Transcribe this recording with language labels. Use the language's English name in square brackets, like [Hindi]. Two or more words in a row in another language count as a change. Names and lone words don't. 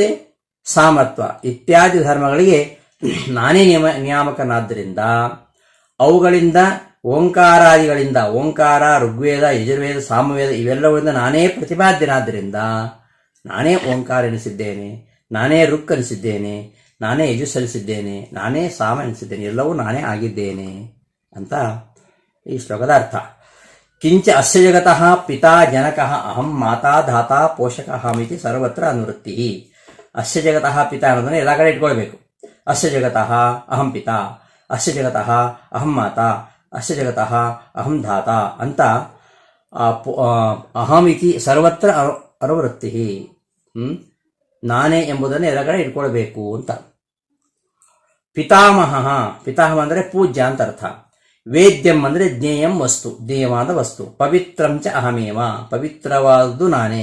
[Kannada] ಸಾಮತ್ವ ಇತ್ಯಾದಿ ಧರ್ಮಗಳಿಗೆ ನಾನೇ ನಿಯಾಮಕನಾದ್ದರಿಂದ ಅವುಗಳಿಂದ ಓಂಕಾರಾದಿಗಳಿಂದ, ಓಂಕಾರ, ಋಗ್ವೇದ, ಯಜುರ್ವೇದ, ಸಾಮವೇದ ಇವೆಲ್ಲಗಳಿಂದ ನಾನೇ ಪ್ರತಿಪಾದ್ಯನಾದ್ದರಿಂದ ನಾನೇ ಓಂಕಾರ ಎನಿಸಿದ್ದೇನೆ, ನಾನೇ ಋಕ್ ಅನಿಸಿದ್ದೇನೆ, ನಾನೇ ಯಜುಸ್ ಅನಿಸಿದ್ದೇನೆ, ನಾನೇ ಸಾಮ ಎನಿಸಿದ್ದೇನೆ, ಎಲ್ಲವೂ ನಾನೇ ಆಗಿದ್ದೇನೆ ಅಂತ ಈ ಶ್ಲೋಕದ ಅರ್ಥ. [Sanskrit] ಕಿಂಚ ಅಸ್ಯ ಜಗತಃ ಪಿತಾ ಜನಕಃ ಅಹಂ ಮಾತಾ ಧಾತಾ ಪೋಷಕಃ ಮಿತಿ ಸರ್ವತ್ರ ಅನುವೃತ್ತಿ. ಅಸ್ಯ ಜಗತಃ ಪಿತಾ [Kannada] ಅನ್ನೋದನ್ನು ಎಲ್ಲ ಕಡೆ ಇಟ್ಕೊಳ್ಬೇಕು. [Sanskrit] ಅಸ್ಯ ಜಗತಃ ಅಹಂ ಪಿತಾ, ಅಸ್ಯ ಜಗತಃ ಅಹಂ ಮಾತಾ, ಅಸ್ಯ ಜಗತಃ ಅಹಂ ಧಾತಾ ಅಂತ ಅಹಂ ಇತಿ ಸರ್ವತ್ರ ಅನುವೃತ್ತಿ. [Kannada] ನಾನೇ ಎಂಬುದನ್ನು ಎಲ್ಲ ಕಡೆ ಇಟ್ಕೊಳ್ಬೇಕು ಅಂತ. ಪಿತಾಮಹ, ಪಿತಾಮಹ ಅಂದರೆ ಪೂಜ್ಯ ಅಂತ ಅರ್ಥ. ವೇದ್ಯಂ ಅಂದರೆ [Sanskrit] ಜ್ಞೇಯಂ ವಸ್ತು, [Kannada] ಜ್ಞೇಯವಾದ ವಸ್ತು. [Sanskrit] ಪವಿತ್ರಂಚ ಅಹಮೇವ, [Kannada] ಪವಿತ್ರವಾದುದು ನಾನೇ.